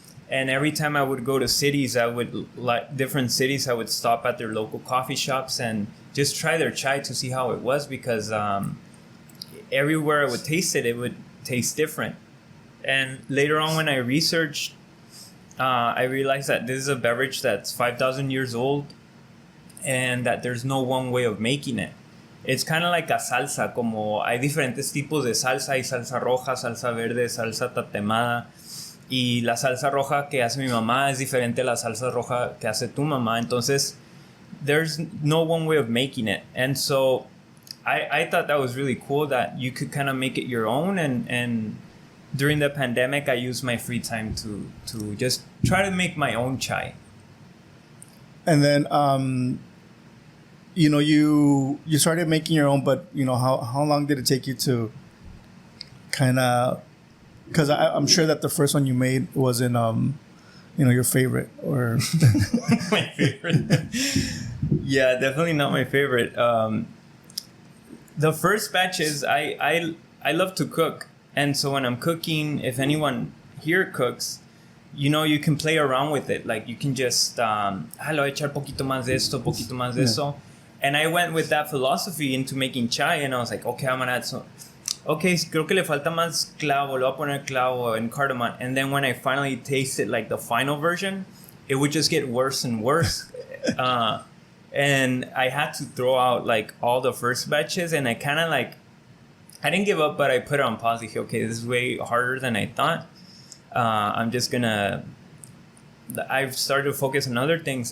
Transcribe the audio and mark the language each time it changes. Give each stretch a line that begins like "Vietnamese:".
English: And every time I would go to cities, I would stop at their local coffee shops and just try their chai to see how it was, because everywhere I would taste it, it would taste different. And later on, when I researched, I realized that this is a beverage that's 5,000 years old, and that there's no one way of making it. It's kind of like a salsa,
Spanish: como hay diferentes tipos de salsa, hay salsa roja, salsa verde, salsa tatemada, y la salsa roja que hace mi mamá es diferente a la salsa roja que hace tu mamá.
English: Entonces, there's no one way of making it. And so I thought that was really cool that you could kind of make it your own. And during the pandemic, I used my free time to just try to make my own chai. And then, you started making your own, but how long did it take you to kind of? Because I'm sure that the first one you made wasn't your favorite or my favorite. Yeah, definitely not my favorite. The first batches, I love to cook, and so when I'm cooking, if anyone here cooks, you can play around with it. Like you can just,
Spanish: lo echar poquito más de esto, poquito más de eso.
English: And I went with that philosophy into making chai, and I was like, okay, I'm gonna add some.
Spanish: Okay, creo que le falta más clavo, le voy a poner clavo
English: and cardamom. And then when I finally tasted like the final version, it would just get worse and worse. And I had to throw out like all the first batches, and I kind of like, I didn't give up, but I put it on pause. Like, okay, this is way harder than I thought. I'm just gonna, I've started to focus on other things.